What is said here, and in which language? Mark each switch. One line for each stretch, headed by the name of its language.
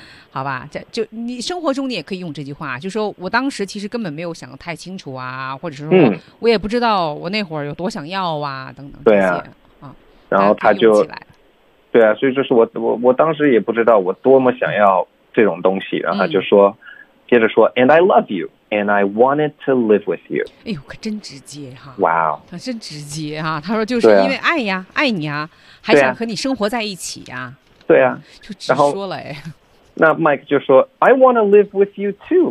Chinese: 好吧，这就你生活中你也可以用这句话，就说我当时其实根本没有想得太清楚啊，或者是说我也不知道我那会儿有多想要啊、嗯、等等。对啊，啊，然后他就，对啊，所以就是我当时也不知道我多么想要这种东西，然后他就说、嗯、接着说
English: ，and I love you and I wanted to live with you。
Chinese: 哎呦，可真直接哈、啊！哇、 wow、哦，他真直接哈、啊，他说就是因为爱呀、啊，爱你啊，还想和你生活在一起呀、啊。对啊，就直说了哎。那 Mike 就说
English: I want to live with you too.